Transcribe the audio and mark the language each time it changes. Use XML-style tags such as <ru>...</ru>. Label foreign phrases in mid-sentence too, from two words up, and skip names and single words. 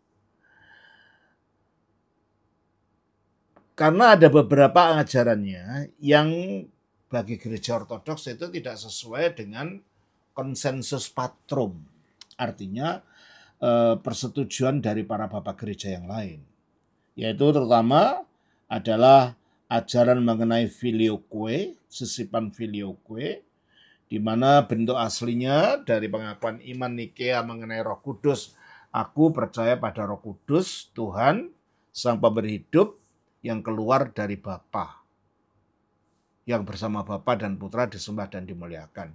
<id>Karena ada beberapa ajarannya yang bagi gereja Ortodoks itu tidak sesuai dengan konsensus patrum. Artinya persetujuan dari para bapak gereja yang lain. Yaitu terutama adalah ajaran mengenai filioque, sisipan filioque, di mana bentuk aslinya dari pengakuan iman Nikea mengenai Roh Kudus. Aku percaya pada Roh Kudus, Tuhan, Sang Pemberi Hidup, yang keluar dari Bapa, yang bersama Bapa dan Putra disembah dan dimuliakan.</id>